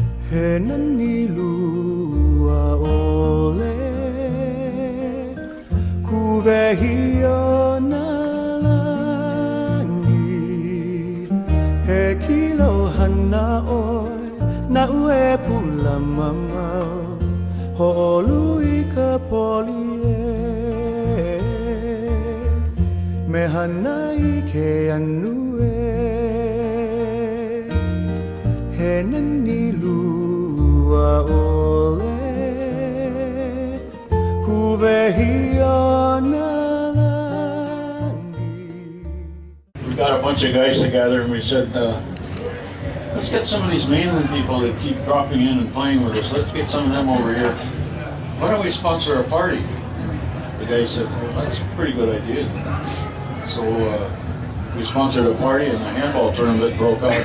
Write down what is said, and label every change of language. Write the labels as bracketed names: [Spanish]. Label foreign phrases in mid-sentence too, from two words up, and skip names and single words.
[Hawaiian] He nani lua ole Kuvehio na langi He kilo hana oi Na ue pula mamau Ho'olui ka poli Me hanai ke anue He nani lua ole Kuvehio na langi. [English] We got a bunch of guys together and we said, let's get some of these mainland people that keep dropping in and playing with us. Let's get some of them over here. Why don't we sponsor a party? The guy said, well, that's a pretty good idea. So we sponsored a party and the handball tournament broke out.